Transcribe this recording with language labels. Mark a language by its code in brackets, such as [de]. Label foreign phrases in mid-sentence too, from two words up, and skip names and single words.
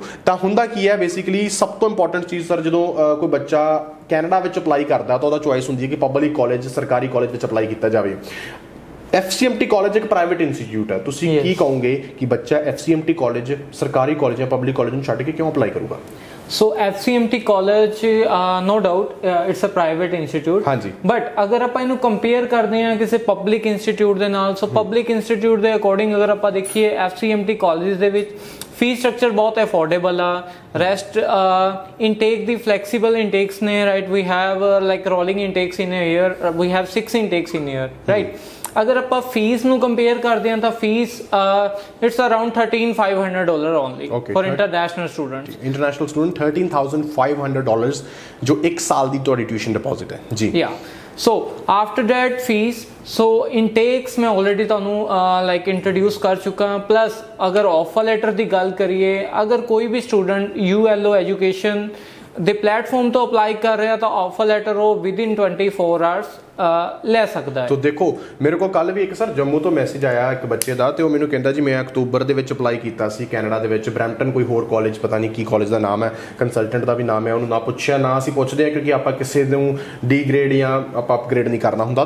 [pa] ਤਾਂ ਹੁੰਦਾ ਕੀ ਹੈ ਬੇਸਿਕਲੀ, ਸਭ ਤੋਂ ਇੰਪੋਰਟੈਂਟ ਚੀਜ਼ ਸਰ, ਜਦੋਂ ਕੋਈ ਬੱਚਾ ਕੈਨੇਡਾ ਵਿੱਚ ਅਪਲਾਈ ਕਰਦਾ ਤਾਂ ਉਹਦਾ ਚੋਇਸ ਹੁੰਦੀ ਹੈ ਕਿ [en] public college, [pa] ਸਰਕਾਰੀ ਕਾਲਜ ਵਿੱਚ ਅਪਲਾਈ ਕੀਤਾ ਜਾਵੇ। FCMT ਕਾਲਜ ਇੱਕ [en] private institute [pa] ਹੈ। ਤੁਸੀਂ ਕੀ ਕਹੋਗੇ ਕਿ ਬੱਚਾ FCMT ਕਾਲਜ, ਸਰਕਾਰੀ ਕਾਲਜ ਜਾਂ [en] public college [pa] ਨੂੰ ਛੱਡ ਕੇ ਕਿਉਂ ਅਪਲਾਈ ਕਰੂਗਾ? [en] So FCMT college, no doubt, it's a private institute. [hi] हाँ जी. [pa] But अगर ਆਪਾਂ ਇਹਨੂੰ compare ਕਰਦੇ ਹਾਂ ਕਿਸੇ [en] public institute [pa] ਦੇ ਨਾਲ, so [en] public institute [pa] ਦੇ according ਅਗਰ ਆਪਾਂ ਦੇਖੀਏ FCMT colleges ਦੇ ਵਿੱਚ [en] fee structure [pa] ਬਹੁਤ ਅਫੋਰਡੇਬਲ ਆ. [en] rest intake [pa] ਦੀ [en] flexible intakes [pa] ਨੇ, ਰਾਈਟ. [en] we have like rolling intakes in a year, we have 6 intakes in year, right. [pa] ਅਗਰ ਆਪਾਂ ਫੀਸ ਨੂੰ ਕੰਪੇਅਰ ਕਰਦੇ ਹਾਂ ਤਾਂ [en] fees it's around $13,500 only for international students. international student [pa] $13,500 ਜੋ 1 ਸਾਲ ਦੀ ਤੁਹਾਡੀ [en] tuition deposit [pa] ਹੈ ਜੀ. ਯਾ. [en] So after that fees, so intakes मैं already ਤੁਹਾਨੂੰ like introduce [pa] ਕਰ ਚੁੱਕਾ. plus ਅਗਰ [en] offer letter [pa] ਦੀ ਗੱਲ ਕਰੀਏ, ਅਗਰ ਕੋਈ ਵੀ student ULO education ਦੇ ਪਲੇਟਫਾਰਮ ਤੋਂ ਅਪਲਾਈ ਕਰ ਰਿਹਾ ਤਾਂ [en] offer letter [pa] ਉਹ [en] within 24 hours [pa] ਲੈ ਸਕਦਾ ਹੈ. ਤੋ ਦੇਖੋ ਮੇਰੇ ਕੋਲ ਕੱਲ ਵੀ ਇੱਕ ਸਰ ਜੰਮੂ ਤੋਂ ਮੈਸੇਜ ਆਇਆ ਇੱਕ ਬੱਚੇ ਦਾ, ਤੇ ਉਹ ਮੈਨੂੰ ਕਹਿੰਦਾ ਜੀ ਮੈਂ ਅਕਤੂਬਰ ਦੇ ਵਿੱਚ ਅਪਲਾਈ ਕੀਤਾ ਸੀ ਕੈਨੇਡਾ ਦੇ ਵਿੱਚ, ਬਰੈਂਪਟਨ ਕੋਈ ਹੋਰ ਕਾਲਜ, ਪਤਾ ਨਹੀਂ ਕੀ ਕਾਲਜ ਦਾ ਨਾਮ ਹੈ, ਕੰਸਲਟੈਂਟ ਦਾ ਵੀ ਨਾਮ ਹੈ. ਉਹਨੂੰ ਨਾ ਪੁੱਛਿਆ, ਨਾ ਅਸੀਂ ਪੁੱਛਦੇ ਹਾਂ ਕਿਉਂਕਿ ਆਪਾਂ ਕਿਸੇ ਨੂੰ ਡੀ ਗ੍ਰੇਡ ਜਾਂ ਆਪਾਂ ਅਪਗ੍ਰੇਡ ਨਹੀਂ ਕਰਨਾ ਹੁੰਦਾ.